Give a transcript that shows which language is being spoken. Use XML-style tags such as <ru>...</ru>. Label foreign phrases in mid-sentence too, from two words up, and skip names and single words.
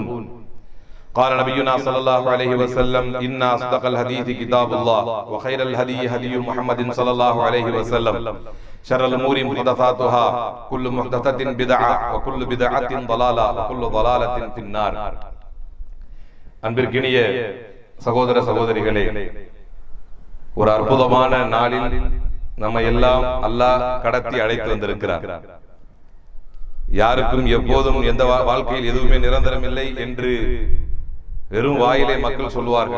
<ar>قال نبينا صلى الله عليه وسلم: إن أصدق الحديث كتاب الله وخير الهدي هدي محمد صلى الله عليه وسلم شر الأمور محدثاتها كل محدثة بدعة وكل بدعة ضلالة وكل ضلالة في النار.</ar> <ta>அன்பிற்கினிய சகோதர சகோதரிகளே, ஒரு அற்புதமான நாளில் நம்ம எல்லாம் அல்லாஹ் கடத்தி அழைத்து வந்திருக்கிறார். யாருக்கும் எப்போதும் எந்த வாழ்க்கையில் எதுவுமே நிரந்தரம் இல்லை என்று வெறும் வாயிலே மக்கள் சொல்வார்கள்.</ta>